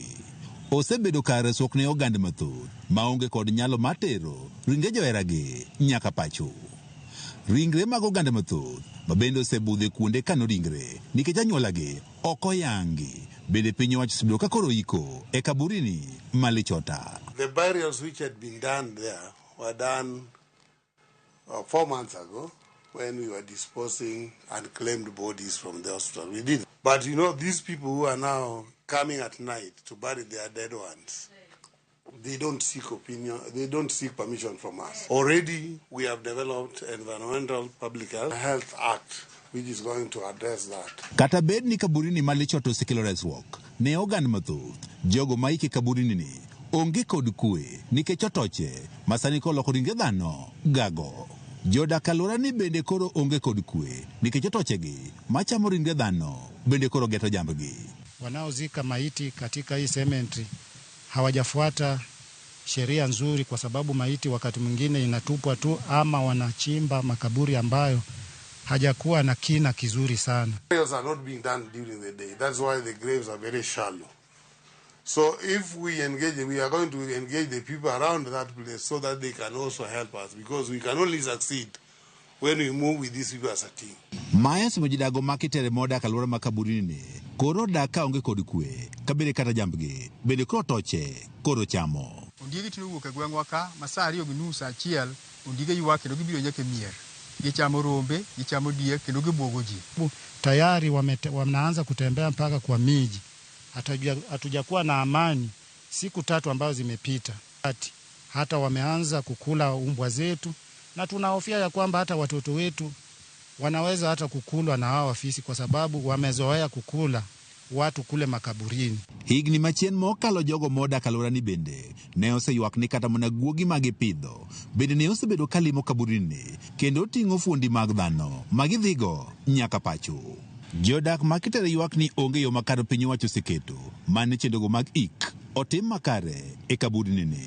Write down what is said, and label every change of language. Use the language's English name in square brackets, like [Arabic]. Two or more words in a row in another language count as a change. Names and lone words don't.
[Luo (Kenya and Tanzania)] Osebedo kar resruok ne oganda mathoth maonge kod nyalo mar tero ringre joheragi nyaka pacho. Ringre mag oganda mathoth mabende osebudhe kuonde kano ringre nikech anyuolagi ok oyangi. Bende piny owacho osebedo ka koro iko e kaburini ma Lichota. [English] The burials which had been done there were done 4 months ago when we were disposing unclaimed bodies from the hospital. We did. But you know, these people who are now coming at night to bury their dead ones, they don't seek opinion, they don't seek permission from us. Already we have developed Environmental Public Health Act which is going to address that. [Luo (Kenya and Tanzania)] Kata bed ni kaburini ma Lichota osekelo resruok ne oganda mathoth, jogo ma ike kaburini ni onge kod kwe nikech otoche masani koloko ringre dhano gago. Jodak alwora ni bende koro onge kod kwe nikech otochegi machamo ringre dhano bende koro geto jambgi. [Swahili] Wanaozika maiti katika hii cemetery hawajafuata sheria nzuri, kwa sababu maiti wakati mwingine inatupwa tu ama wanachimba makaburi ambayo hajakuwa na kina kizuri sana. [English] Burials are not being done during the day. That's why the graves are very shallow. So if we engage, we are going to engage the people around that place so that they can also help us, because we can only succeed when we move with these people as a team. [Luo (Kenya and Tanzania)] Maya simojidago makitere moda kalwora makaburini koro daka onge kod kwe kabere kata jambgi bende koro toche koro chamo. Ondiegi tino wuok e gweng'wa ka masari ogi nus achiel ondiege ywak kendo gibiro nyaka mier. Gichamo rombe, gichamo diek kendo gibwogo ji. [Swahili] Tayari wanaanza kutembea mpaka kwa miji. Hatujakuwa na amani siku 3 ambazo zimepita. Hata wameanza kukula umbwa zetu, na tunahofia ya kwamba hata watoto wetu wanaweza hata kukulwa na hao afisi, kwa sababu wamezoea kukula watu kule makaburini. [Luo (Kenya and Tanzania)] Higni machien mokalo jogo moda kalora ni bende ne oseywak ni kata mana guogi magipidho bende ne osebedo kalimo kaburini kendo ting'o fuondi mag dhano magidhigo nyaka pacho. Jodak makitere ywak ni onge yo makare piny owacho oseketo mane chendogo mag ik otim makare e kaburini ni.